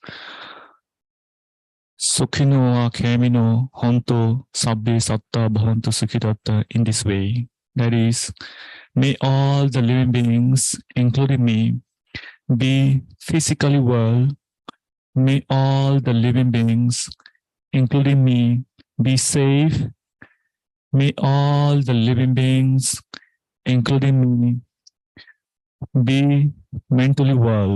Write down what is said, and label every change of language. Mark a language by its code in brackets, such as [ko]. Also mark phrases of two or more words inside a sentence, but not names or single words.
[pi] Sukhino wa kemino honto sabbe satta bhavantu sukhidatta, [en] in this way. That is, may all the living beings, including me, be physically well. May all the living beings, including me, be safe. May all the living beings, including me, be mentally well.